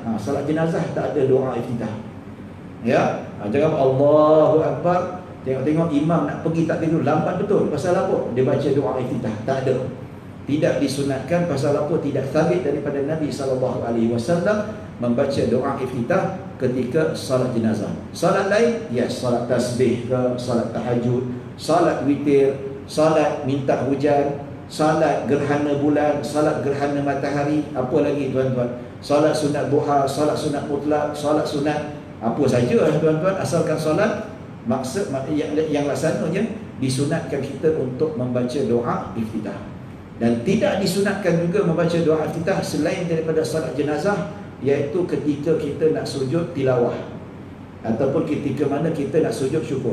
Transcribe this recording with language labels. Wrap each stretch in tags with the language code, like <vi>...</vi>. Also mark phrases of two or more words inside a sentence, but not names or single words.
<ms>Solat jenazah tak ada doa iftitah. Ya, jangan</ms> <ar>الله أكبر,</ar> <ms>tengok-tengok imam nak pergi takbir, lambat betul. Pasal apa? Dia baca doa iftitah. Tak ada. Tidak disunatkan. Pasal apa? Tidak sabit daripada Nabi SAW membaca doa iftitah ketika salat jenazah. Salat lain, ya, salat tasbih ke, salat tahajud, salat witir, salat minta hujan, salat gerhana bulan, salat gerhana matahari, apa lagi tuan-tuan, salat sunat duha, salat sunat mutlak, salat sunat apa saja tuan-tuan, asalkan salat, maksud yang laksananya disunatkan kita untuk membaca doa iftitah. Dan tidak disunatkan juga membaca doa iftitah selain daripada salat jenazah, iaitu ketika kita nak sujud tilawah ataupun ketika mana kita nak sujud syukur.</ms>